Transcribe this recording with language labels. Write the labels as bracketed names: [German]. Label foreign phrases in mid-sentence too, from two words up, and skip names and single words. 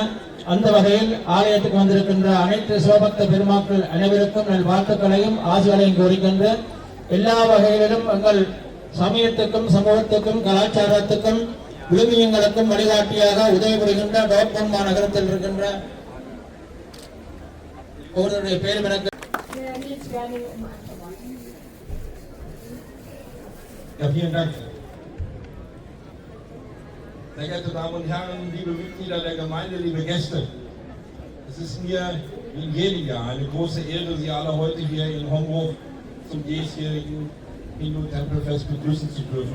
[Tamil] அந்த வகையில் ஆலயத்துக்கு வந்திருக்கின்ற அனைத்து சிவபக்த பெருமாக்கள் அனைவருக்கும் நல் வாழ்த்துக்களையும் ஆசிகளையும் கோரிக்கின்ற எல்லா வகைகளிலும் எங்கள் சமயத்துக்கும் சமூகத்துக்கும் கலாச்சாரத்துக்கும் விழுமியங்களுக்கும் வழிகாட்டியாக உதவி புரிகின்ற டோர்ட்முண்ட் மாநகரத்தில் இருக்கின்ற ஒருவருடைய பேரும் எனக்கு [German] vielen Dank. Sehr geehrte Damen und Herren, liebe Mitglieder der Gemeinde, liebe Gäste, es ist mir wie in jedem Jahr eine große Ehre, Sie alle heute hier in Hombruch zum diesjährigen Hindu-Tempelfest begrüßen zu dürfen.